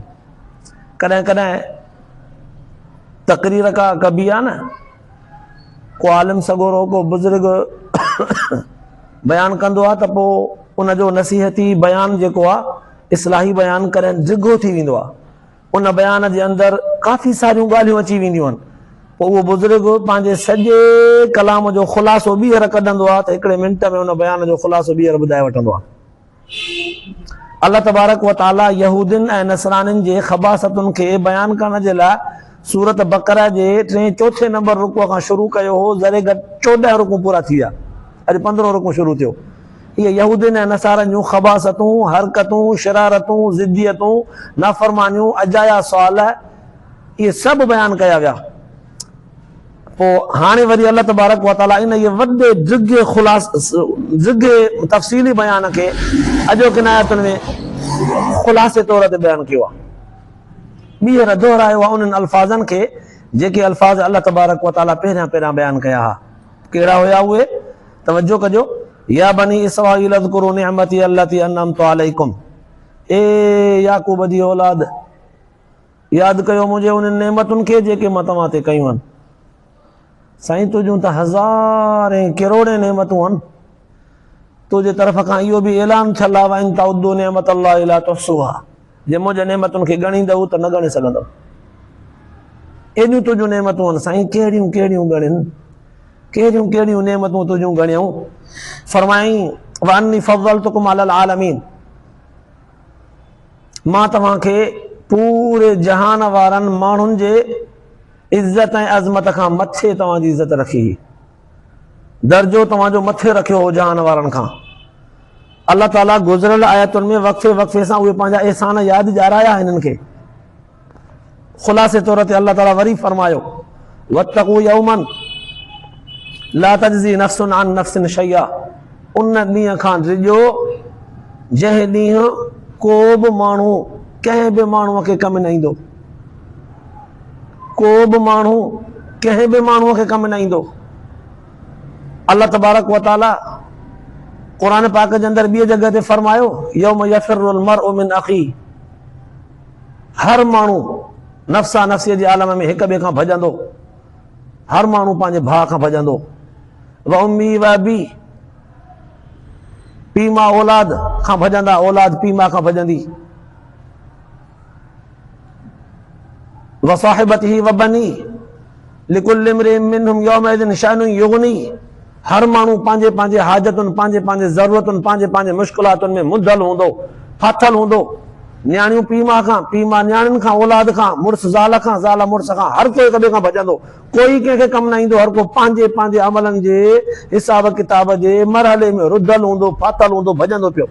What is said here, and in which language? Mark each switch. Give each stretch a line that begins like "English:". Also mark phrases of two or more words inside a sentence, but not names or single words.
Sindhi: कॾहिं कॾहिं तक़रीर का कबी आहे न, को आलिम सगोरो को बुज़ुर्ग बयानु कंदो आहे त पोइ उनजो नसीहती बयानु जेको आहे इस्लाही बयानु करे डिघो थी वेंदो आहे। उन बयान जे अंदरि काफ़ी सारियूं ॻाल्हियूं अची वेंदियूं आहिनि। पोइ उहो बुज़ुर्ग पंहिंजे सॼे कलाम जो ख़ुलासो ॿीहर कढंदो आहे त हिकिड़े मिंट में उन बयान जो ख़ुलासो ॿीहर ॿुधाए वठंदो आहे।
Arabic: الله تبارك وتعالى
Sindhi: यहूदियुनि ऐं नसरानियुनि जे ख़बासतुनि खे बयानु करण जे लाइ सूरत बक़रा जे 3-4 नंबर रुकू खां शुरू कयो हो। ज़रे घटि 14 रुकू पूरा थी विया, अॼु 15 रुकू शुरू थियो। इहे यहूदियुनि ऐं नसारनि जूं ख़बासतूं, हरकतूं, शरारतूं, ज़िद्दियतूं, नाफ़रमानियूं, अजाया सुवाल इहे सभु बयानु कया विया। पोइ हाणे वरी
Arabic: الله تبارك وتعالى
Sindhi: इन इहे वॾे ज़िगे तफ़सीली बयान खे अॼोकनि आयतुनि में ख़ुलासे तौर ते बयानु कयो आहे। ॿीहर दोहरायो आहे उन्हनि अल्फाज़नि खे जेके अल्फाज़
Arabic: الله تبارك وتعالى
Sindhi: पहिरियां बयानु कया हुआ। कहिड़ा हुया उहे? तवजो कजो।
Arabic: يا بني إسرائيل اذكروا نعمتي التي أنعمت عليكم,
Sindhi: ए याकूब जी औलाद यादि कयो मुंहिंजे उन्हनि नेमतुनि खे जेके मां तव्हां ते कयूं आहिनि। साईं तुंहिंजूं त हज़ारे किरोड़े नेमतूं आहिनि, तुंहिंजे तरफ़ खां इहो बि ऐलान थियल आहे
Arabic: وإن تعدوا نعمة الله لا تحصوها,
Sindhi: जे मुंहिंजे नेमतुनि खे ॻणींदव त न ॻणे सघंदव। एॾियूं तुंहिंजूं नेमतूं आहिनि साईं, कहिड़ियूं कहिड़ियूं ॻणियूं, कहिड़ियूं कहिड़ियूं नेमतूं तुंहिंजूं ॻणियूं। फरमाई
Arabic: وأني فضلتكم على العالمين,
Sindhi: मां तव्हांखे पूरे जहान वारनि माण्हुनि जे इज्जत ऐं अज़मत खां मथे तव्हांजी इज़त रखी, दर्जो तव्हांजो मथे रखियो हो जहान वारनि खां। अल्लाह ताला गुज़िरियल आयतुनि में वक़्फ़े वक़्फ़े सां उहे पंहिंजा एहसान यादि ॾियाराया हिननि खे। ख़ुलासे तौर ते अल्लाह ताला वरी फरमायो,
Arabic: واتقوا يوما لا تجزي نفس عن نفس شيئا,
Sindhi: उन ॾींहं खां डिॼो जंहिं ॾींहुं को बि माण्हू कंहिं बि माण्हूअ खे कमु न ईंदो, को बि माण्हू कंहिं बि माण्हूअ खे कमु न ईंदो।
Arabic: الله تبارك وتعالى
Sindhi: क़ुरान पाक जे अंदरि ॿिए जॻह ते फरमायो,
Arabic: يوم يفر المرء من أخيه,
Sindhi: हर माण्हू नफ़्सा नफ़्सीअ जे आलम में हिक ॿिए खां भॼंदो, हर माण्हू पंहिंजे भाउ खां भॼंदो।
Arabic: وأمه وأبيه,
Sindhi: पीउ मां औलाद खां भॼंदा, औलाद पीउ मां खां भॼंदी।
Arabic: وصاحبته وبنيه لكل امرئ منهم يومئذ شأن يغنيه,
Sindhi: हर माण्हू पंहिंजे पंहिंजे हाजतुनि, पंहिंजे पंहिंजे ज़रूरतुनि, पंहिंजे पंहिंजे मुश्किलातुनि में मुंधल हूंदो, फाथल हूंदो। न्याणियूं पीउ मां खां, पीउ मां न्याणियुनि खां, औलाद खां, मुड़ुस ज़ाल खां, ज़ाल मुड़ुस खां, हर को हिक ॿिए खां भॼंदो। कोई कंहिंखे कमु न ईंदो, हर को पंहिंजे पंहिंजे अमलनि जे हिसाब किताब जे मरहले में रुधल हूंदो, फाथल हूंदो, भॼंदो पियो।